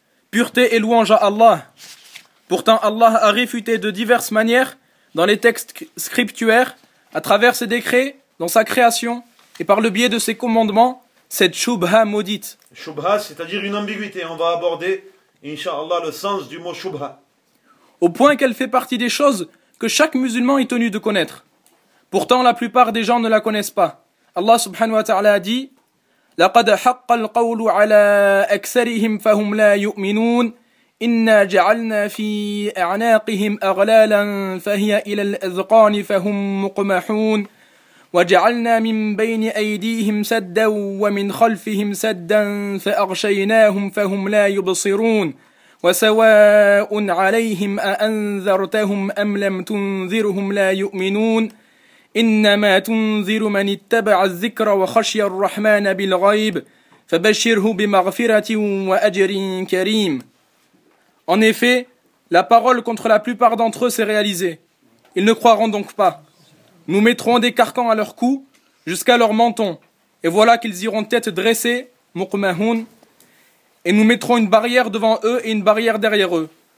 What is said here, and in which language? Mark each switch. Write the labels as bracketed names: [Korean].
[French] Pureté et louange à Allah. Pourtant, Allah a réfuté de diverses manières, dans les textes scriptuaires, à travers ses décrets, dans sa création, et par le biais de ses commandements, cette shubha maudite. Shubha, c'est-à-dire une ambiguïté. On va aborder, inshallah, le sens du mot shubha. Au point qu'elle fait partie des choses que chaque musulman est tenu de connaître. Pourtant, la plupart des gens ne la connaissent pas. Allah subhanahu wa ta'ala a dit [Arabic] « لَقَدْ حَقَّ الْقَوْلُ عَلَىٰ أَكْسَرِهِمْ فَهُمْ لَا يُؤْمِنُونَ إِنَّا جَعَلْنَا فِي أَعْنَاقِهِمْ أَغْلَالًا فَهِيَ إِلَى الْأَذْقَانِ فَهُمْ مُقْمَحُونَ وَجَعَلْنَا مِنْ بَيْنِ أَيْدِيهِمْ سَدًّا وَمِنْ خَلْفِهِمْ سَدًّا فَأَغْشَيْنَاهُمْ فَهُمْ لَا يُبْصِرُونَ وَسَوَاءٌ عَلَيْهِمْ أَأَنذَرْتَهُمْ أَمْ لَمْ تُنذِرْهُمْ لَا يُؤْمِنُونَ إِنَّمَا تُنذِرُ مَنِ اتَّبَعَ الذِّكْرَ وَخَشِيَ الرَّحْمَنَ بِالْغَيْبِ فَبَشِّرْهُ بِمَغْفِرَةٍ وَأَجْرٍ كَرِيمٍ. [French] En effet, la parole contre la plupart d'entre eux s'est réalisée. Ils ne croiront donc pas. Nous mettrons des carcans à leur cou, jusqu'à leur menton. Et voilà qu'ils iront tête dressée, muqmahoun. Et nous mettrons une barrière devant eux et une barrière derrière eux.